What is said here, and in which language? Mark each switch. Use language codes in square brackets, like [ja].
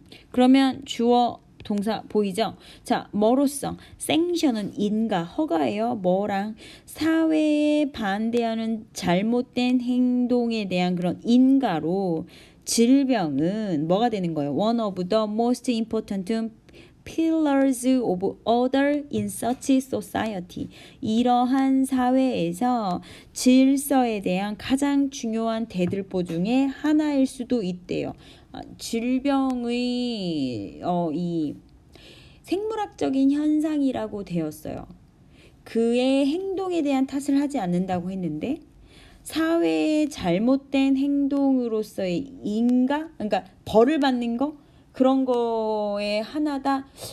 [ko] 그러면 주어 동사 보이죠? 자, 뭐로써? 생션은 인가, 허가예요. 뭐랑? 사회에 반대하는 잘못된 행동에 대한 그런 인가로 질병은 뭐가 되는 거예요? [en] One of the most important pillars of order in such society. [ko] 이러한 사회에서 질서에 대한 가장 중요한 대들보 중에 하나일 수도 있대요. 질병의 이 생물학적인 현상이라고 되었어요. 그의 행동에 대한 탓을 하지 않는다고 했는데 사회의 잘못된 행동으로서의 그러니까 벌을 받는 거 그런 거에 하나다.